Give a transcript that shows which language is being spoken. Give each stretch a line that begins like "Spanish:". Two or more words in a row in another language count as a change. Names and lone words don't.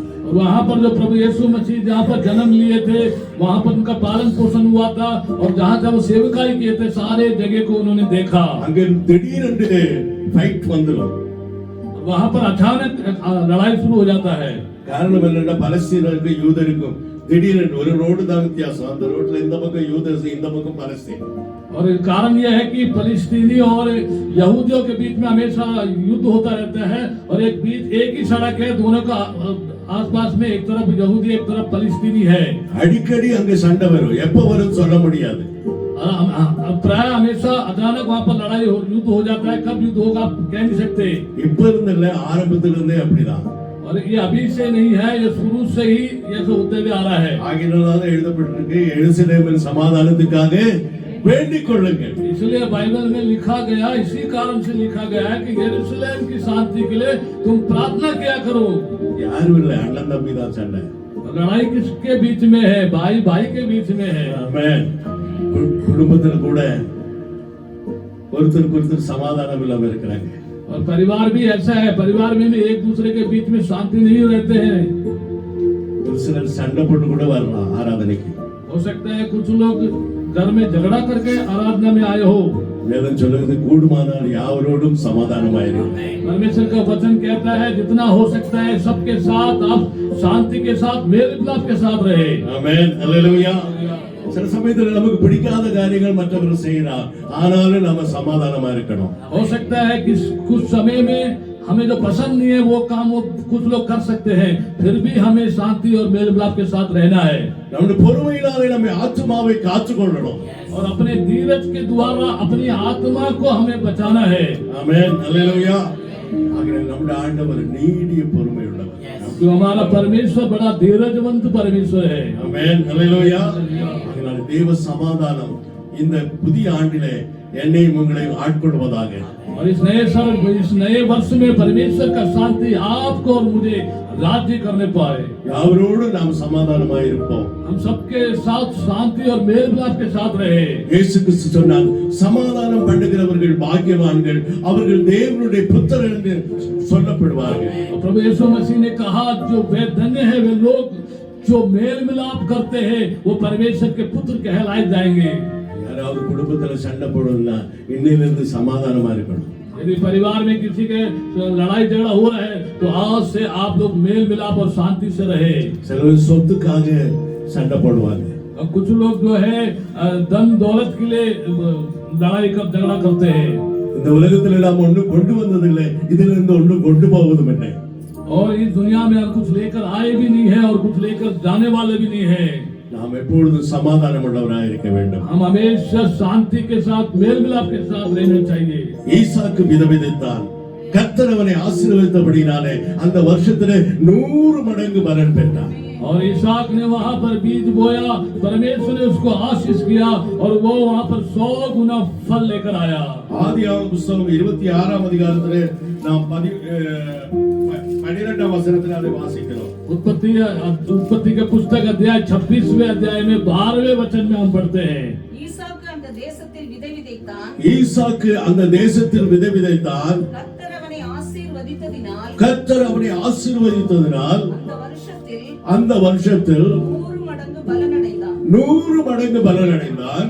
Hindi: और वहां पर जो प्रभु यीशु मसीह जहाँ पर जन्म लिए थे, वहां पर उनका पालन पोषण हुआ था और जहाँ जब वो सेवकाई किए थे सारे जगह को उन्होंने देखा.
Tamil: அங்கே திடீரென்று ஃபைட் வந்துடும்.
Hindi: वहां पर अचानक लड़ाई शुरू हो जाता है.
Tamil: காரணம் என்னன்னா பலஸ்தீனருக்கும் யூதருக்கும் திடீரென்று ஒரு ரோடு தான் வித்தியாசம். அந்த ரோட்ல இந்த பக்கம் யூதர்ஸ், இந்த பக்கம் பலஸ்தீன்.
Hindi: और कारण यह है कि फलस्तीनी और यहूदियों के बीच में हमेशा युद्ध होता रहता है और एक ही सड़क है, दोनों का आसपास में एक तरफ यहूदी एक तरफ फलस्तीनी है. அடிக்கடி அங்க சண்டை வரும். எப்ப வரும் சொல்ல முடியாது. प्राय हमेशा अचानक वहाँ पर लड़ाई युद्ध हो जाता है. कब युद्ध होगा आप कह नहीं सकते.
Tamil: இப்ப இருந்தல்ல, ஆரம்பத்துல இருந்தே அப்படிதான்.
Hindi: और ये अभी से नहीं है, ये शुरू से ही ये होते हुए आ रहा है.
Tamil: ஆகினால எழுதப்பட்டிருக்கு, எருசலேமின் சமாதானத்துக்காக வேண்டிக் கொள்ளுங்கள்.
Hindi: इसलिए बाइबल में लिखा गया, इसी कारण से लिखा गया है कि यरूशलेम की शांति के लिए तुम प्रार्थना किया करो।
Tamil: யாரும் இல்லை, அண்ணன் தம்பி தான் சண்டை.
Hindi: लड़ाई किसके बीच में है? भाई भाई के बीच में है।
Tamil: ஆமென். குடும்பத்தில் கூட ஒருத்தருக்கு ஒருத்தர் சமாதானம் இல்லாம இருக்கிறாங்க.
Hindi: और परिवार भी ऐसा है, परिवार में भी एक दूसरे के बीच में शांति नहीं रहते हैं।
Tamil: ஒரு சிலர் சண்டை போட்டு கூட வரலாம் ஆராதனைக்கு.
Hindi: हो सकता है कुछ लोग घर में झगड़ा करके आराधना में आए हो।
Tamil: வேதம் சொல்லுகிறது கூடுமானால் யாவரோடும் சமாதானமாயிருங்கள்.
Hindi: परमेश्वर का वचन कहता है जितना हो सकता है सबके साथ आप शांति के साथ मेल मिलाप के साथ रहे।
Tamil: ஆமென். அல்லேலூயா. சில சமயத்துல நமக்கு பிடிக்காத காரியங்கள் மற்றவர்கள் செய்யறார், ஆனாலும் நம்ம சமாதானமா இருக்கணும்.
Hindi: हो सकता है कि कुछ समय में हमें जो पसंद नहीं है वो काम वो कुछ लोग कर सकते हैं, फिर भी हमें शांति और मेल मिलाप के साथ रहना है।
Tamil: நம்முடைய பொறுமையினாலே நம்ம ஆத்துமாவை காத்துக்கொள்ளணும்.
Hindi: और अपने धीरज के द्वारा अपनी आत्मा को हमें बचाना है।
Tamil: ஆமென். அல்லேலூயா. ஆகவே நம்முடைய ஆண்டவர் நீடிய பொறுமை உள்ளவர்.
Hindi: तो हमारा परमेश्वर बड़ा धीरजवंत परमेश्वर है।
Tamil: ஆமென். அல்லேலூயா. ஆகையால் தேவ சமாதானம் இந்த புதிய ஆண்டிலே என்னையும் உங்களையும் ஆட்கொள்வதாக.
Hindi: और इस नए वर्ष में परमेश्वर का शांति आपको और मुझे राज्य करने पाए।
Tamil: யாவரோடும் நாம் சமாதானமாய் இருப்போம்.
Hindi: हम सबके साथ शांति और मेल मिलाप के साथ रहे।
Tamil: இயேசு கிறிஸ்து சொன்னார், சமாதானம் பண்ணுகிறவர்கள் பாக்கியவான்கள், அவர்கள் தேவனுடைய புத்திரர் என்று சொல்லப்படுவார்கள்.
Hindi: प्रभु यीशु मसीह ने कहा जो वे धन्य है वे लोग जो मेल मिलाप करते हैं वो परमेश्वर के पुत्र कहलाए जाएंगे।
Tamil: யாராவது குடும்பத்துல சண்டை போடணும்னா இன்னையிலிருந்து சமாதானமா இருக்கணும்.
Hindi: यदि परिवार में किसी के लड़ाई झगड़ा हो रहा है तो आज से आप लोग मेल मिलाप और शांति से रहे।
Tamil: சிலர் சொத்துக்காக சண்டை போடுவாங்க.
Hindi: और कुछ लोग जो है धन दौलत के लिए लड़ाई कर झगड़ा करते हैं।
Tamil: இந்த உலகத்துல நாம் ஒன்றும் கொண்டு வந்ததில்லை, இதுல இருந்து ஒன்றும் கொண்டு போவதும் இல்லை.
Hindi: और इस दुनिया में हम कुछ लेकर आए भी नहीं है और कुछ लेकर जाने वाले भी नहीं है।
Tamil: நாம் எப்பொழுதும் சமாதானம் உள்ளவராக இருக்க வேண்டும்.
Hindi: हम हमेशा शांति के साथ मेल मिलाप के साथ रहना चाहिए।
Tamil: ஈசாக்கு விதவிதைத்தான், கர்த்தர் அவனை ஆசீர்வதித்தபடினாலே அந்த வருஷத்துல 100 மடங்கு பலன் பெற்றான்.
Hindi: और इसहाक ने वहां पर बीज बोया, परमेश्वर ने उसको आशीष किया और वो वहां पर 100 गुना फल लेकर आया।
Tamil: ஆதியாகமம் புத்தகம் 26ஆம் அதிகாரத்திலே நாம் 12ஆம் வசனத்திலே அதை வாசிக்கிறோம்.
Hindi: उत्पत्ति के पुस्तक अध्याय 26वें अध्याय में 12वें वचन में हम पढ़ते हैं।
Tamil: ஈசாக்கு அந்த தேசத்தில் விதை விதைத்தான். ஈசாக்கு அந்த தேசத்தில் விதைத்தான். கர்த்தர் அவனை ஆசீர்வதித்ததினால் கர்த்தர் அவனை ஆசீர்வதித்ததினால் அந்த வருஷத்தில் 100 மடங்கு பலனடைந்தான். 100 மடங்கு பலனடைந்தான்.